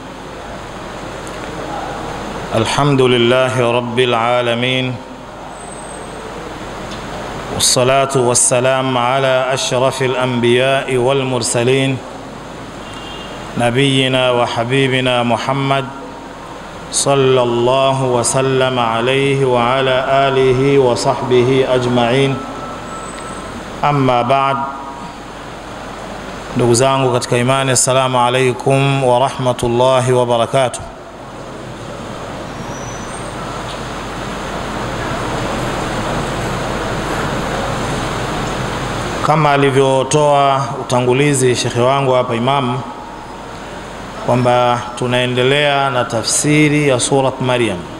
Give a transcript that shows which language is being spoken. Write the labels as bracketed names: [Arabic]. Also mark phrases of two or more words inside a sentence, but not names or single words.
[Arabic] الحمد لله رب العالمين، والصلاة والسلام على أشرف الأنبياء والمرسلين، نبينا وحبيبنا محمد صلى الله وسلم عليه وعلى آله وصحبه أجمعين. أما بعد، [Swahili] ndugu zangu katika imani, [Arabic] السلام عليكم ورحمة الله وبركاته. [Swahili] Kama alivyotoa utangulizi shekhi wangu hapa Imam, kwamba tunaendelea na tafsiri ya surat Maryam.